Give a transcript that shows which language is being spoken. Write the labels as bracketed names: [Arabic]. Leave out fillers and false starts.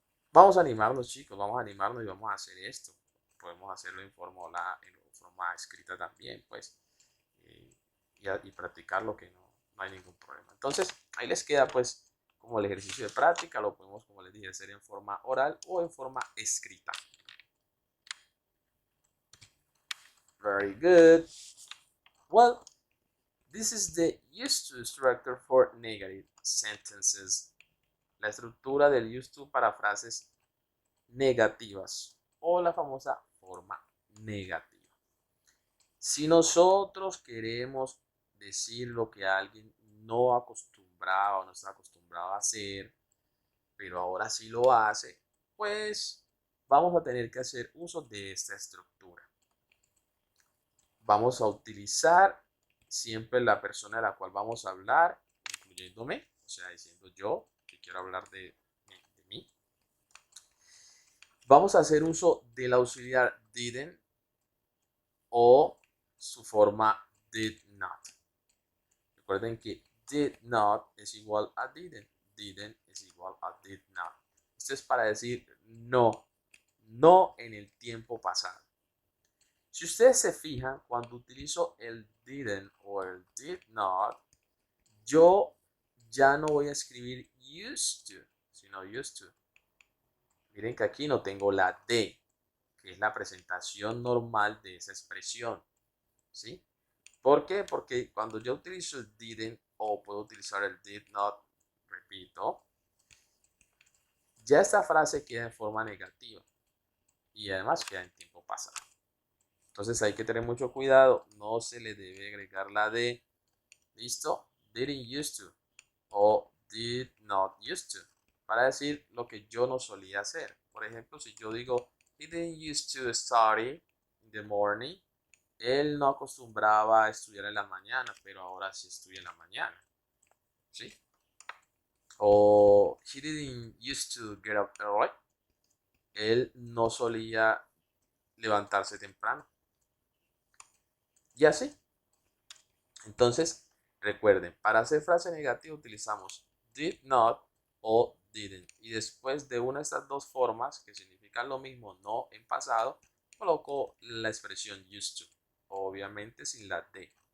[Spanish] Vamos a animarnos, chicos, vamos a animarnos y vamos a hacer esto. Podemos hacerlo en forma escrita también, pues, y practicar lo que no hay ningún problema. Entonces, ahí les queda, pues, como el ejercicio de práctica. Lo podemos, como les dije, hacer en forma oral o en forma escrita. [English] Very good. Well, this is the used to structure for negative sentences. [Spanish] La estructura del used to para frases negativas o la famosa forma negativa. Si nosotros queremos decir lo que alguien no acostumbraba o no está acostumbrado a hacer, pero ahora sí lo hace, pues vamos a tener que hacer uso de esta estructura. Vamos a utilizar siempre la persona de la cual vamos a hablar, incluyéndome, o sea, diciendo yo que quiero hablar de mí. Vamos a hacer uso del auxiliar didn't o su forma did not. Recuerden que did not es igual a didn't. Didn't es igual a did not. Esto es para decir no, no en el tiempo pasado. Si ustedes se fijan, cuando utilizo el didn't o el did not, yo ya no voy a escribir used to, sino used to. Miren que aquí no tengo la D, que es la presentación normal de esa expresión. ¿Sí? ¿Por qué? Porque cuando yo utilizo el didn't o puedo utilizar el did not, repito, ya esta frase queda en forma negativa y además queda en tiempo pasado. Entonces hay que tener mucho cuidado, no se le debe agregar la D. ¿Listo? Didn't used to o did not used to para decir lo que yo no solía hacer. Por ejemplo, si yo digo [English] he didn't used to study in the morning, [Spanish] él no acostumbraba a estudiar en la mañana, pero ahora sí estudia en la mañana. ¿Sí? [English] O he didn't used to get up early. [Spanish] Él no solía levantarse temprano. Y así. Entonces, recuerden, para hacer frase negativa utilizamos did not o didn't. Y después de una de estas dos formas, que significan lo mismo, no en pasado, coloco la expresión used to, obviamente sin la D.